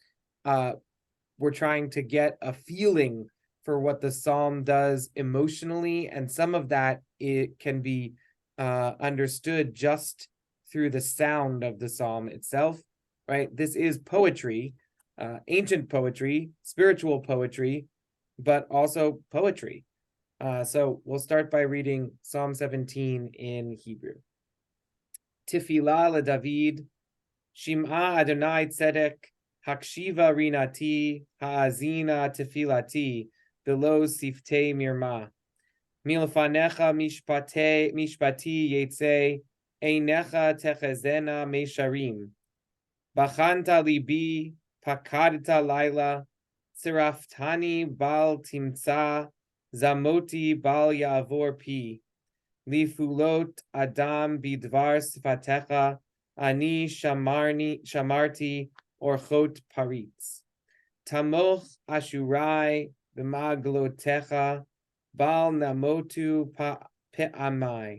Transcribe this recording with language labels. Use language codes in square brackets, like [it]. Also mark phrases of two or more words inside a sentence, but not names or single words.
[en] We're trying to get a feeling for what the psalm does emotionally, and some of that it can be understood just through the sound of the psalm itself, right? This is poetry, ancient poetry, spiritual poetry, but also poetry. So we'll start by reading Psalm 17 in Hebrew. [he] תפלה לדוד שמעה אדני צדק הקשיבה רנתי האזינה תפלתי בלא שפתי מרמה. מלפניך משפטי יצא עיניך תחזינה מישרים. בחנת לבי פקדת לילה צרפתני בל תמצא זמתי בל יעבר פי לפעלות אדם בדבר שפתיך אני שמרתי ארחות פריץ. תמך אשרי במעגלותיך בל נמוטו פעמי.